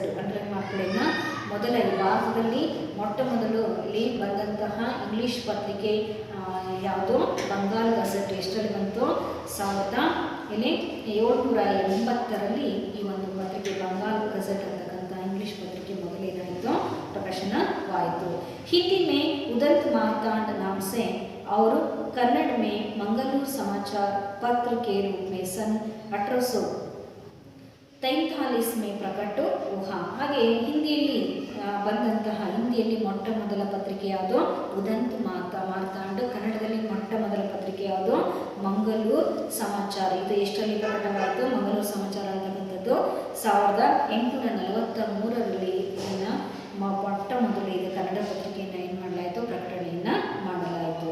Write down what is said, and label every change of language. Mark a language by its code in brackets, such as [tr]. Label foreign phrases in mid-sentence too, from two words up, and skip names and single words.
[kn] ಅಂದರೆ ಮಕ್ಕಳನ್ನ ಮೊದಲ ಭಾರತದಲ್ಲಿ ಮೊಟ್ಟ ಮೊದಲು ಇಲ್ಲಿ ಬಂದಂತಹ ಇಂಗ್ಲೀಷ್ ಪತ್ರಿಕೆ ಯಾವುದು, ಬಂಗಾಲ್ ಗೆಜೆಟ್. ಎಷ್ಟರಲ್ಲಿ ಬಂತು, 1780ರಲ್ಲಿ ಈ ಒಂದು ಪತ್ರಿಕೆ ಬಂಗಾಲ್ ಗೆಜೆಟ್ ಅಂತಕ್ಕಂಥ ಇಂಗ್ಲೀಷ್ ಪತ್ರಿಕೆ ಮೊದಲೇನಾಯಿತು प्रकाशनवायु. [hi] हिंदी में उदंत मार्तांड नाम से और कन्नड़ में मंगलूर समाचार पत्र के रूप में सन 1843 में प्रकट हुआ. [kn] ಹಾಗೆ ಹಿಂದಿಯಲ್ಲಿ ಬಂದಂತಹ ಹಿಂದಿಯಲ್ಲಿ ಮೊಟ್ಟ ಮೊದಲ ಪತ್ರಿಕೆ ಯಾವುದು, ಉದಂತ್ ಮಾರ್ತಾಂಡ್. ಕನ್ನಡದಲ್ಲಿ ಮೊಟ್ಟ ಮೊದಲ ಪತ್ರಿಕೆ ಯಾವುದು, ಮಂಗಳೂರು ಸಮಾಚಾರ. ಇದು ಎಷ್ಟರಲ್ಲಿ ಪ್ರಕಟವಾಯಿತು, ಮಂಗಳೂರು ಸಮಾಚಾರ ಅಂತಕ್ಕಂಥದ್ದು 1843ರಲ್ಲಿ ಇದನ್ನು ಮೊಟ್ಟ ಮೊದಲು ಇದು ಕನ್ನಡ ಪತ್ರಿಕೆಯನ್ನು ಏನು ಮಾಡಲಾಯಿತು, ಪ್ರಕಟಣೆಯನ್ನು ಮಾಡಲಾಯಿತು.